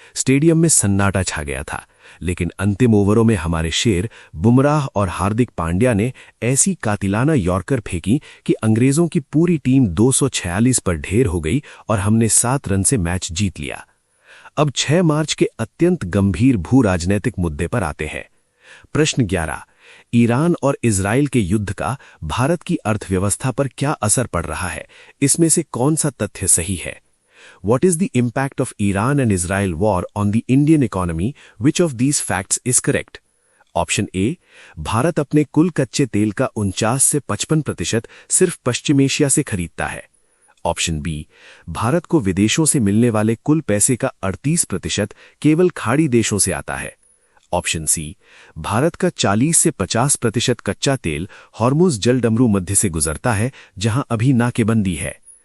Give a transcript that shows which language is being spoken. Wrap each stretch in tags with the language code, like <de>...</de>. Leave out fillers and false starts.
<hi>Stadium में सन्नाटा छा गया था। लेकिन अंतिम ओवरों में हमारे शेर बुमराह और हार्दिक पांड्या ने ऐसी कातिलाना यॉर्कर फेंकी कि अंग्रेजों की पूरी टीम 246 पर ढेर हो गई और हमने 7 रन से मैच जीत लिया। अब 6 मार्च के अत्यंत गंभीर भू राजनीतिक मुद्दे पर आते हैं। प्रश्न 11, ईरान और इजराइल के युद्ध का भारत की अर्थव्यवस्था पर क्या असर पड़ रहा है? इसमें से कौन सा तथ्य सही है?</hi> <en>What is the impact of Iran and Israel war on the Indian economy? Which of these facts is correct?</en> <hi>Option A, Bharat अपने कुल कच्चे तेल का 49 से 55% सिर्फ पश्चिम एशिया से खरीदता है। ऑप्शन बी, भारत को विदेशों से मिलने वाले कुल पैसे का 38% केवल खाड़ी देशों से आता है। ऑप्शन सी, भारत का 40 से 50% कच्चा तेल हॉर्मुज जलडमरू मध्य से गुजरता है, जहां अभी नाकेबंदी है।</hi>